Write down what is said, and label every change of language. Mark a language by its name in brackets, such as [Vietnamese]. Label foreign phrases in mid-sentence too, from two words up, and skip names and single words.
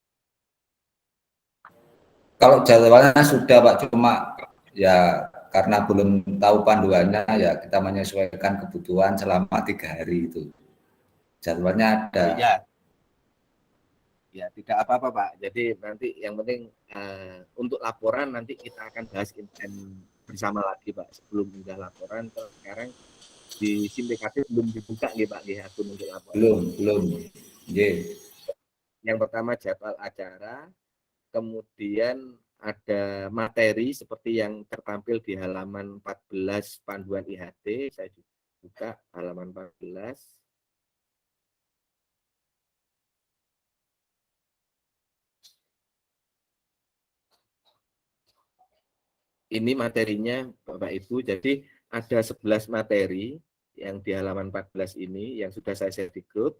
[Indonesian] Kalau jadwalnya sudah Pak, cuma ya karena belum tahu panduannya ya kita menyesuaikan kebutuhan selama 3 hari itu. Jadwalnya ada. Ya. Ya, tidak apa-apa Pak. Jadi nanti yang penting untuk laporan nanti kita akan bahas bersama lagi Pak. Sebelum sudah laporan, sekarang di SIM PKP belum dibuka nggih Pak nggih akun untuk laporan. Belum. Nggih. Yang pertama jadwal acara, kemudian ada materi seperti yang tertampil di halaman 14 panduan IHT. Saya buka halaman 14. Ini materinya Bapak Ibu, jadi ada 11 materi yang di halaman 14 ini yang sudah saya share di grup.